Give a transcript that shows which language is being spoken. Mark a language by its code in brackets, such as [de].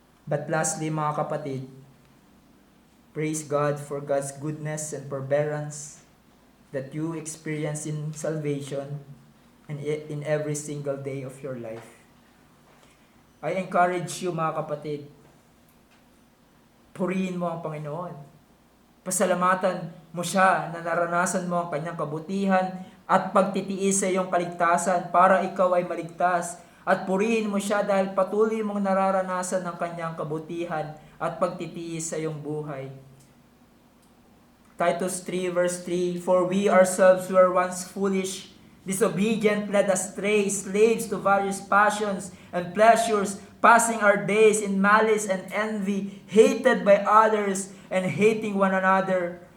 [en] But lastly, [tl] mga kapatid, [en] praise God for God's goodness and forbearance that you experience in salvation and in every single day of your life. I encourage you, [tl] mga kapatid, purihin mo ang Panginoon. Pasalamatan mo siya na naranasan mo ang kanyang kabutihan at pagtitiis sa iyong kaligtasan para ikaw ay maligtas. At purihin mo siya dahil patuloy mong nararanasan ang kanyang kabutihan at pagtitiis sa iyong buhay. [en] Titus 3 verse 3, "For we ourselves were once foolish, disobedient, led astray, slaves to various passions and pleasures, passing our days in malice and envy, hated by others and hating one another.